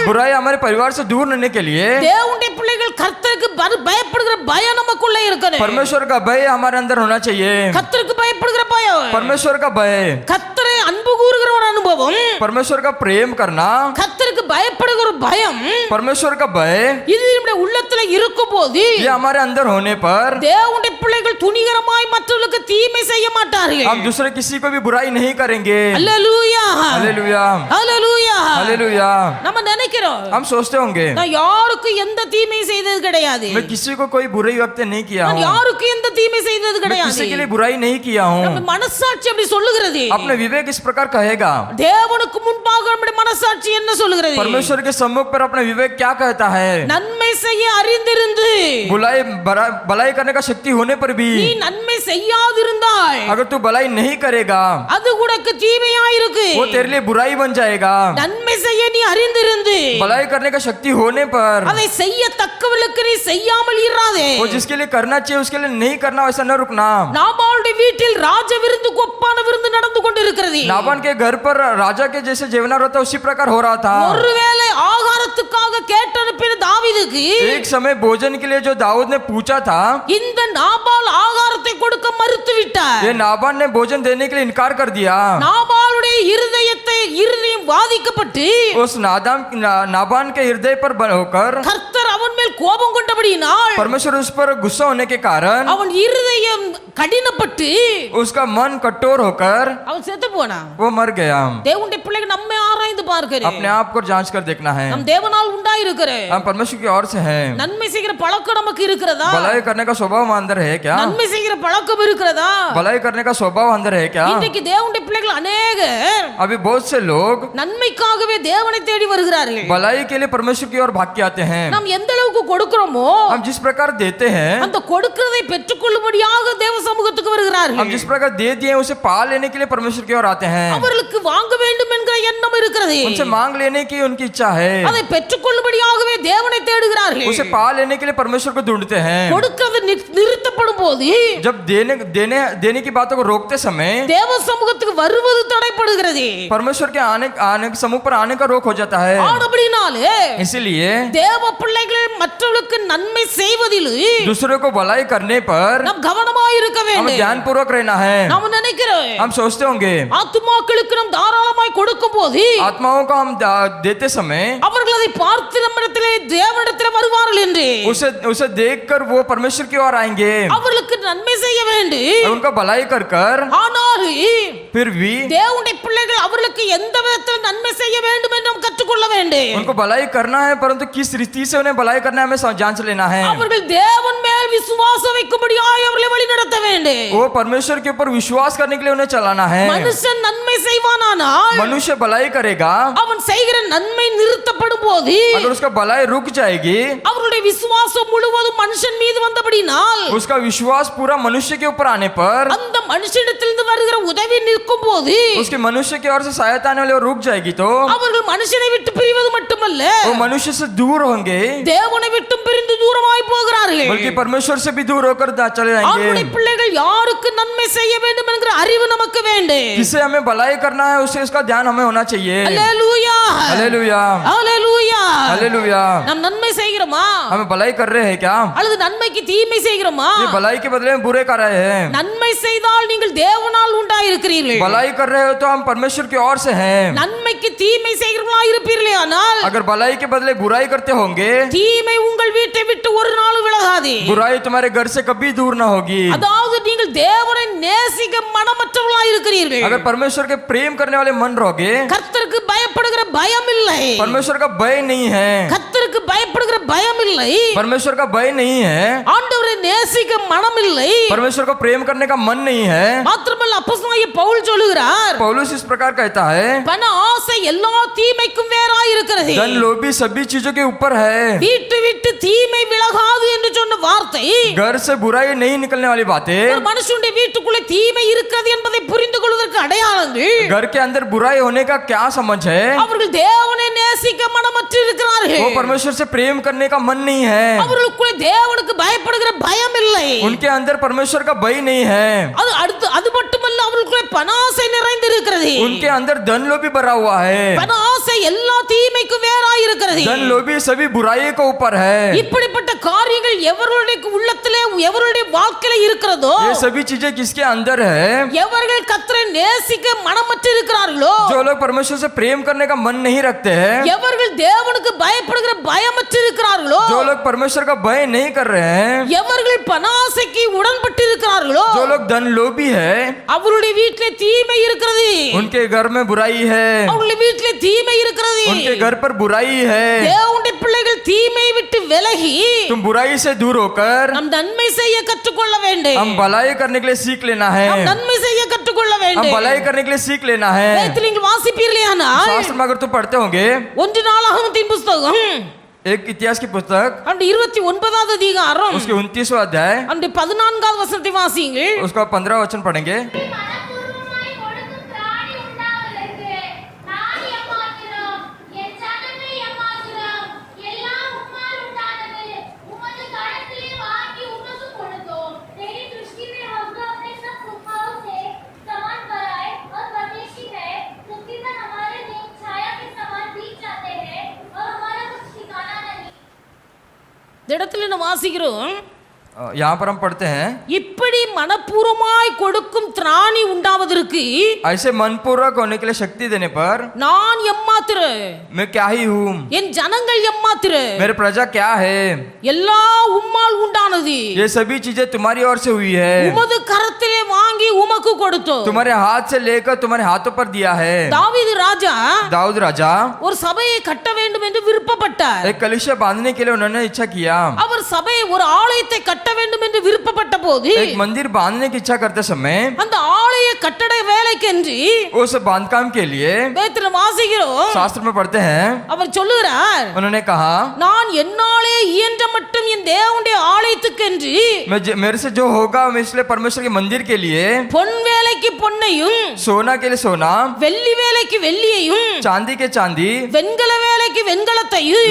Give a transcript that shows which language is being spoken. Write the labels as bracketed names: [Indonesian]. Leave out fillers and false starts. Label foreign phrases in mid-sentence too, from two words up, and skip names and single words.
[Hindi] बुराई हमारे परिवार से दूर रहने के लिए [Tamil] தேவனுடைய பிள்ளைகள் கர்த்தருக்கு பயப்படுகிற பயம் நமக்குள்ளே இருக்கணும். [Hindi] परमेश्वर का भय हमारे अंदर होना चाहिए। [Tamil] கர்த்தருக்கு பயப்படுகிற பயம், [Hindi] परमेश्वर का भय, [Tamil] கர்த்தரை அன்பு கூறுகிற ஒரு அனுபவம், [Hindi] परमेश्वर का प्रेम करना, [Tamil] கர்த்தருக்கு பயப்படுகிற ஒரு பயம் [Hindi] परमेश्वर का भय [Tamil] இது நம்முடைய உள்ளத்துல இருக்கும்போது [Hindi] ये हमारे अंदर होने पर [Tamil] தேவனுடைய பிள்ளைகள் துணிகரமாய் மற்றவர்களுக்கு தீமை செய்ய மாட்டார்கள். [Hindi] हम दूसरे किसी को भी बुराई नहीं करेंगे। [Tamil] அல்லேலூயா [Hindi] हालेलुया [Tamil] அல்லேலூயா. [Hindi] हालेलुया। [Tamil] நம்ம நினைக்கிறோம் [Hindi] हम सोचते होंगे [Tamil] நான் யாருக்கும் எந்த தீமை செய்தது கிடையாது, [Hindi] मैं किसी को कोई बुराई व्यक्त नहीं किया [Tamil] நான் [Hindi] हूँ, [Tamil] யாருக்கும் எந்த தீமை செய்தது [Hindi] मैं [Tamil] கிடையாது. [Hindi] किसी के लिए बुराई नहीं किया [Tamil] நம்ம [Hindi] हूँ। [Tamil] மனசாட்சி அப்படி சொல்லுகிறது. [Hindi] अपने विवेक इस प्रकार कहेगा। [Tamil] தேவனுக்கு முன்பாக நம்முடைய மனசாட்சி என்ன சொல்லுகிறது? [Hindi] परमेश्वर के सम्मुख पर अपना विवेक क्या कहता है? [Tamil] நன்மை செய்ய அறிந்திருந்து [Hindi] भलाई करने का शक्ति होने पर भी [Tamil] நீ நன்மை செய்யாதிருந்தால் [Hindi] अगर तू भलाई नहीं करेगा [Tamil] அது உனக்கு தீமையா இருக்கு. [Hindi] वो तेरे लिए बुराई बन जाएगा। [Tamil] நன்மை செய்ய நீ அறிந்திருந்து [Hindi] भलाई करने का शक्ति होने पर [Tamil] அதை செய்யத்தக்கவளுக்கு நீ செய்யாமல் இராதே. [Hindi] वो जिसके लिए करना चाहिए उसके लिए नहीं करना, वैसा न रुकना। [Tamil] நாபாலுடைய வீட்டில் ராஜ விருந்துக்கு ஒப்பான விருந்து நடந்து கொண்டிருக்கிறது. [Hindi] नाबान के घर पर राजा के जैसे जेवनार होता उसी प्रकार हो रहा था। [Tamil] ஒருவேளை ஆகாரத்துக்காக கேட்டனுப்பின தாவீதுக்கு [Hindi] एक समय भोजन के लिए जो दाऊद ने पूछा था, [Tamil] இந்த நாபால் ஆகாரத்தை கொடுக்க மறுத்து விட்டார். [Hindi] ये नाबान ने भोजन देने के लिए इनकार कर दिया। [Tamil] நாபாலுடைய இருதயம் வாதிக்கப்பட்டு [Hindi] उस नाबान के हृदय पर होकर [Tamil] கர்த்தர் அவன் மேல் கோபம் கொண்டபடியினால் [Hindi] परमेश्वर उस पर गुस्सा होने के कारण [Tamil] அவன் இருதயம் கடினப்பட்டு [Hindi] उसका मन कठोर होकर [Tamil] அவன் செத்து போனான். [Hindi] वो मर गया। [Tamil] தேவனுடைய பிள்ளைகள் நம்மை ஆராய்ந்து பார்க்கிறேன். [Hindi] अपने आप को जांच कर देखना है। [Tamil] நம் தேவனால் உண்டாயிருக்கிற [Hindi] हम परमेश्वर की ओर से हैं। [Tamil] நன்மை செய்கிற பழக்கம் நமக்கு இருக்கிறதா? [Hindi] भलाई करने का स्वभाव अंदर है क्या? [Tamil] நன்மை செய்கிற பழக்கம் இருக்கிறதா? [Hindi] भलाई करने का स्वभाव अंदर है क्या? [Tamil] இன்றைக்கு தேவனுடைய பிள்ளைகள் அநேகர் [Hindi] अभी बहुत से लोग [Tamil] நன்மைக்காகவே தேவனை தேடி வருகிறார்கள். [Hindi] भलाई के लिए परमेश्वर की ओर भाग के आते हैं। [Tamil] நாம் எந்த அளவுக்கு கொடுக்கிறோமோ [Hindi] हम जिस प्रकार देते हैं, [Tamil] அந்த கொடுக்கிறதை பெற்றுக்கொள்ளும்படியாக தேவ சமூகத்துக்கு [Hindi] हम [Tamil] வருகிறார்கள். [Hindi] जिस प्रकार दे दिए उसे पा लेने के लिए परमेश्वर की ओर आते हैं। [Tamil] அவர்களுக்கு வாங்க வேண்டும் என்கிற எண்ணம் இருக்கிறது. [Hindi] उनसे मांग लेने की उनकी इच्छा है। [Tamil] அதை பெற்றுக்கொள்ளும்படியாகவே தேவனை தேடுகிறார்கள். [Hindi] उसे पा लेने के लिए परमेश्वर को ढूंढते हैं। [Tamil] கொடுக்கிறது நிறுத்தப்படும் போது [Hindi] जब देने की बातों को रोकते समय [Tamil] தேவ சமூகத்துக்கு வருவது தடைப்படுகிறது. [Hindi] परमेश्वर के आने समूह पर आने का रोक हो जाता है। [Tamil] ஆனபடினாலே [Hindi] इसीलिए [Tamil] தேவ பிள்ளைகள் மற்றவர்களுக்கு நன்மை செய்வதில் [Hindi] दूसरों को भलाई करने पर [Tamil] நாம் கவனமாய் இருக்க [Hindi] हमें [Tamil] வேண்டும். [Hindi] ध्यान पूर्वक रहना है। [Tamil] நாம் நினைக்கிறோம் [Hindi] हम सोचते होंगे [Tamil] ஆத்துமாக்களுக்கு நாம் தாராளமாய் கொடுக்கும் போது [Hindi] आत्माओं को हम देते समय [Tamil] அவர்கள் அதை பார்த்து நம்மிடத்திலே தேவனிடத்திலே வருவார்கள் என்று [Hindi] उसे देखकर वो परमेश्वर की ओर आएंगे। [Tamil] அவர்களுக்கு நன்மை செய்ய வேண்டும். [Hindi] उनका भलाई कर [Tamil] ஆனால் [Hindi] फिर भी [Tamil] தேவனுடைய பிள்ளைகள் அவர்களுக்கு எந்த விதத்தில் நன்மை செய்ய வேண்டும் என்று நாம் கற்றுக்கொள்ள வேண்டும். [Hindi] उनको भलाई करना है, परंतु किस रीति से उन्हें भलाई करना है हमें जांच लेना है। [Tamil] அவர்கள் தேவன் மேல் விசுவாசம் வைக்கும்படியாய் அவர்களை வழிநடத்த வேண்டும். [Hindi] वो परमेश्वर के ऊपर विश्वास करने के लिए उन्हें चलाना है। [Tamil] மனுஷன் நன்மை செய்வானானால் [Hindi] मनुष्य भलाई करेगा, [Tamil] அவன் செய்கிற நன்மை நிறுத்தப்படும் போது [Hindi] अगर उसका भलाई रुक जाएगी, [Tamil] அவருடைய விசுவாசம் முழுவதும் மனுஷன் மீது வந்தபடினால் [Hindi] उसका विश्वास पूरा मनुष्य के ऊपर आने पर [Tamil] அந்த மனுஷனிடத்திலிருந்து வருகிற உதவி நிற்கும் போது [Hindi] उसके मनुष्य की ओर से सहायता आने वाली वो रुक जाएगी तो [Tamil] அவர்கள் மனுஷனை விட்டு பிரிவது மட்டுமல்ல [Hindi] वो मनुष्य से दूर होंगे, [Tamil] தேவனை விட்டு பிரிந்து தூரமாய் போகிறார்கள். [Hindi] बल्कि परमेश्वर से भी दूर होकर चले [Tamil] அவருடைய [Hindi] जाएंगे। [Tamil] பிள்ளைகள் யாருக்கு நன்மை செய்ய வேண்டும் என்கிற அறிவு நமக்கு வேண்டும். [Hindi] किसे हमें भलाई करना है उसे उसका ध्यान हमें होना चाहिए। [Tamil] அல்லேலூயா [Hindi] हालेलुया [Tamil] அல்லேலூயா. [Hindi] हालेलुया। [Tamil] நாம் நன்மை செய்கிறோமா [Hindi] हमें भलाई कर रहे हैं क्या? [Tamil] அல்லது நன்மைக்கு தீமை செய்கிறோமா? [Hindi] ये भलाई के बदले में बुरे कर रहे हैं। [Tamil] நன்மை செய்தால் நீங்கள் தேவனால் உண்டாயிருக்கிறீர்கள். [Hindi] भलाई कर रहे हो तो हम परमेश्वर की ओर से हैं। [Tamil] நன்மைக்கு தீமை செய்கிறவர்களா இருப்பீர்களே ஆனால் [Hindi] अगर भलाई के बदले बुराई करते होंगे, [Tamil] தீமை உங்கள் வீட்டை விட்டு ஒரு நாள் விலகாது. [Hindi] बुराई तुम्हारे घर से कभी दूर ना होगी। [Tamil] அதாவது நீங்கள் தேவனை நேசிக்க மனமற்றவர்களா இருக்கிறீர்கள். [Hindi] अगर परमेश्वर के प्रेम करने वाले मन रहोगे, [Tamil] கர்த்தருக்கு பயப்படுகிற பயம் இல்லை. [Hindi] परमेश्वर का भय नहीं है, [Tamil] கர்த்தருக்கு பயப்படுகிற பயம் இல்லை. [Hindi] परमेश्वर का भय नहीं है, [Tamil] ஆண்டவரை நேசிக்க மனம் இல்லை. [Hindi] परमेश्वर को प्रेम करने का मन नहीं है। [Tamil] மாத்திரமல்ல அப்போஸ்தலனாகிய பவுல் சொல்லுகிறார், [Hindi] पौलुस इस प्रकार कहता है, [Tamil] பண ஆசை எல்லா தீமைக்கும் வேறாய் இருக்கிறது. [Hindi] धन लोभी सभी चीजों के ऊपर है। [Tamil] வீட்டு விட்டு தீமை விலகாது என்று சொன்ன வார்த்தை [Hindi] घर से बुराई नहीं निकलने वाली बातें, [Tamil] ஒரு மனுஷனுடைய வீட்டுக்குள்ளே தீமை இருக்கிறது என்பதை புரிந்து கொள்வதற்கு அடையாளங்கள். [Hindi] घर के अंदर बुराई होने का क्या समझ है? [Tamil] அவர்கள் தேவனை நேசிக்க மனமற்று இருக்கிறார்கள். [Hindi] वो परमेश्वर से प्रेम करने का मन नहीं है, [Tamil] அவர்களுக்குள்ளே தேவனுக்கு பயப்படுகிற பயம் இல்லை. [Hindi] उनके अंदर परमेश्वर का भय नहीं है। [Tamil] அது மட்டுமல்ல அவர்களுக்குள்ளே பணாசை நிறைந்திருக்கிறது. [Hindi] उनके अंदर धन लोभी भरा हुआ है। [Tamil] பணாசை எல்லா தீமைக்கும் வேறாய் இருக்கிறது. [Hindi] धन लोभी सभी बुराई के ऊपर है। [Tamil] இப்படிப்பட்ட காரியங்கள் காரியங்கள் எவருடைய உள்ளத்திலே எவருடைய வாழ்க்கையில இருக்கிறதோ, [Hindi] ये सभी चीजें किसके अंदर है? [Tamil] எவர்கள் கர்த்தரை நேசிக்க மனமற்று இருக்கிறார்களோ, [Hindi] जो लोग परमेश्वर से प्रेम करने का मन नहीं रखते हैं, [Tamil] எவர்கள் தேவனுக்கு பயப்படுகிற பயமற்று இருக்கிறார்களோ, [Hindi] जो लोग परमेश्वर का भय नहीं कर रहे हैं, [Tamil] எவர்கள் பணாசைக்கு உடன்பட்டு இருக்கிறார்களோ, [Hindi] जो लोग धन लोभी है, [Tamil] அவருடைய வீட்டிலே தீமை இருக்கிறது, [Hindi] उनके घर में बुराई है, [Tamil] அவருடைய வீட்டிலே தீமை இருக்கிறது. [Hindi] उनके घर पर बुराई है। [Tamil] தேவனுடைய பிள்ளைகள் தீமை விட்டு விலகி [Hindi] तुम बुराई से दूर होकर [Tamil] நம் நன்மை செய்ய கற்றுக்கொள்ள வேண்டும். [Hindi] हम भलाई करने के लिए सीख लेना है, [Tamil] நாம் நன்மை செய்ய கற்றுக்கொள்ள [Hindi] हम [Tamil] வேண்டும். [Hindi] भलाई करने के लिए सीख लेना है। [Tamil] வேதத்தில் நீங்கள் வாசிப்பீர்களேயானால் [Hindi] शास्त्र में अगर तुम पढ़ते होंगे, [Tamil] 1 நாளாகமத்தின் புத்தகம் [Hindi] एक इतिहास की पुस्तक [Tamil] அந்த 29வது அதிகாரம் [Hindi] उसके 29वां अध्याय [Tamil] அந்த 14வது வசனத்தை வாசியுங்கள். [Hindi] उसका 15 वचन पढ़ेंगे। [Tamil] மனப்பூர்வமாய் கொடுக்கும் திராணி உண்டாவதற்கு நான் எம்மாத்திரம், என் ஜனமே எம்மாத்திரம், எல்லாம் உம்மால் உண்டானது, உமது கரத்திலே வாங்கி உமக்கு கொடுத்தோம். [Hindi] तेरी दृष्टि में हमको अपने सब सुखाओं से समान कराए और परदेशी है, तकरीबन हमारे दिन छाया के समान बीत जाते हैं और हमारा कुछ ठिकाना नहीं। [Tamil] இந்த இடத்துல நம்ம வாசிக்கிறோம், [Hindi] यहाँ पर हम पढ़ते हैं, [Tamil] இப்படி மனப்பூர்வமாய் கொடுக்கும் திராணி உண்டாவதற்கு [Hindi] ऐसे मनपूर्वक होने के लिए शक्ति देने पर [Tamil] நான் எம்மாத்திர, [Hindi] मैं क्या ही हूँ, [Tamil] என் ஜனங்கள் எம்மாத்திர, [Hindi] मेरे प्रजा क्या है, [Tamil] எல்லா உம்மால் உண்டானது, [Hindi] ये सभी चीजें तुम्हारी ओर से हुई है, [Tamil] உமது கரத்திலே வாங்கி உமக்கு கொடுத்தோம். [Hindi] तुम्हारे हाथ से लेकर तुम्हारे हाथों पर दिया है। [Tamil] தாவீது ராஜா [Hindi] दाऊद राजा [Tamil] ஒரு சபையை கட்ட வேண்டும் என்று விருப்பப்பட்டார். [Hindi] एक कलीसिया बांधने के लिए उन्होंने इच्छा किया। [Tamil] அவர் சபையை ஒரு ஆலயத்தை கட்ட வேண்டும் என்று விருப்பப்பட்ட போது [Hindi] एक मंदिर बांधने की इच्छा करते समय [Tamil] அந்த ஆலய கட்டட வேலைக்கென்று [Hindi] उस बांधकाम के लिए [Tamil] வேதத்தில் வாசிக்கிறோம், [Hindi] शास्त्र में पढ़ते हैं, [Tamil] அவர் சொல்லுகிறார், [Hindi] उन्होंने कहा [Tamil] நான் என்னாலே இயன்ற மட்டும் என் தேவனுடைய ஆலயத்துக்கென்று [Hindi] मेरे से जो होगा मैं इसलिए परमेश्वर के मंदिर के लिए [Tamil] பொன் வேலைக்கு பொன்னையும், [Hindi] सोना के लिए सोना, [Tamil] வெள்ளி வேலைக்கு வெள்ளியையும், [Hindi] चांदी के चांदी, [Tamil] வெண்கல வேலைக்கு வெண்கலத்தையும்,